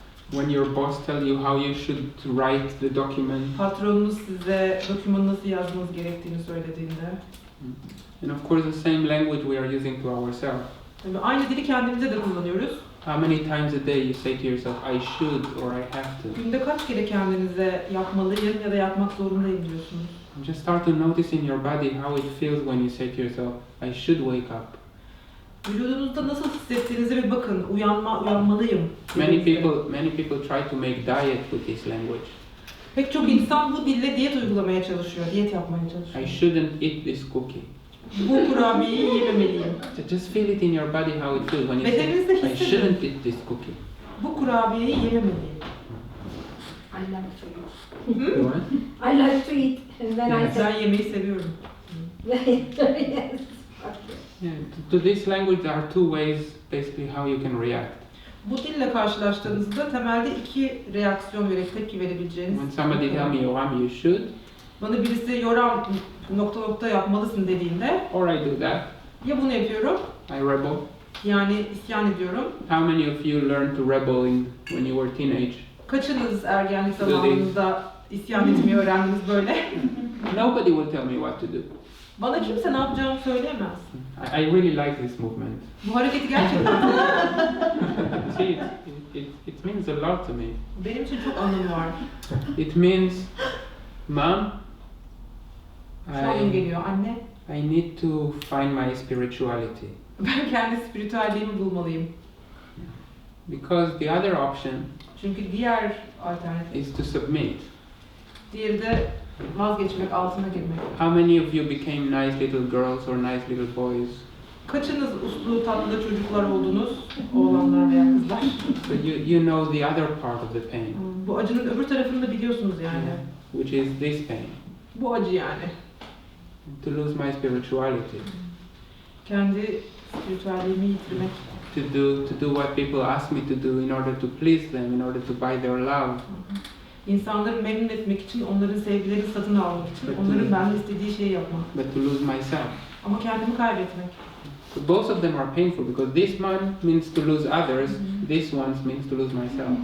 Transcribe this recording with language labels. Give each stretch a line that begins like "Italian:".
English: When your boss tells you how you should write the document.
Turkish: Patronunuz size dokümanı nasıl yazmanız gerektiğini söylediğinde.
English: And of course the same language we are using to ourselves.
Turkish: Tabii aynı dili kendimize de kullanıyoruz.
English: How many times a day you say to yourself, I should or I have to?
Turkish: Günde kaç kere kendinize yapmalıyım ya da yapmak zorundayım diyorsunuz?
English: Just start to notice in your body how it feels when you say to yourself, I should wake up.
Turkish: Vücudunuzda nasıl hissettiğinize bir bakın. Uyanmalıyım.
English: Many people try to make diet with this language.
Turkish: Pek çok insan bu dille diyet uygulamaya çalışıyor, diyet yapmaya çalışıyor.
English: I shouldn't eat this cookie.
Turkish: Bu kurabiyeyi yememeliyim.
English: Just feel it in your body how it feels when you
Turkish: Bedeninizde
English: say, I
Turkish: hissedin.
English: shouldn't eat this cookie.
Turkish: Bu kurabiyeyi yememeliyim.
English: I like to eat. What? I like to eat. And then I say,
Turkish: Ben yemeği seviyorum.
English: yes. Yeah, to this language there are two ways basically how you can react.
Turkish: Bu dille karşılaştığınızda temelde iki reaksiyon tepki verebileceğiniz.
English: When somebody tell me, Yoram, you should.
Turkish: Bana birisi Yoram ... yapmalısın dediğinde.
English: Or I do that.
Turkish: Ya bunu yapıyorum.
English: I rebel.
Turkish: Yani isyan ediyorum.
English: How many of you learned to rebel when you were teenage?
Turkish: Kaçınız ergenlik zamanınızda isyan etmeyi öğrendiniz böyle?
English: Nobody will tell me what to do.
Turkish: Bana kimse ne yapacağımı söyleyemez.
English: I really like this movement.
Turkish: Bu hareketi gerçekten
English: See, it means a lot to me.
Turkish: benim için çok anlamı var.
English: It means, Mom,
Turkish: Şu an geliyor anne.
English: I need to find my spirituality.
Turkish: Ben kendi spiritüelliğimi bulmalıyım.
English: Because the other option
Turkish: Çünkü diğer alternatif,
English: is to submit.
Turkish: diğeri de vazgeçmek, altına girmek.
English: How many of you became nice little girls or nice little boys?
Turkish: Kaçınız uslu, tatlı çocuklar oldunuz, oğlanlar veya kızlar?
English: But you know the other part of the pain.
Turkish: Bu acının öbür tarafını da biliyorsunuz yani.
English: Which is this pain.
Turkish: Bu acı yani.
English: To lose my spirituality.
Turkish: Kendi spiritüelliğimi yitirmek.
English: To do what people ask me to do in order to please them, in order to buy their love.
Turkish: İnsanları memnun etmek için, onların sevgilerini satın almak için, onların benden istediği şeyi yapmak.
English: But to lose myself.
Turkish: Ama kendimi kaybetmek.
English: So both of them are painful because this one means to lose others, this one means to lose myself.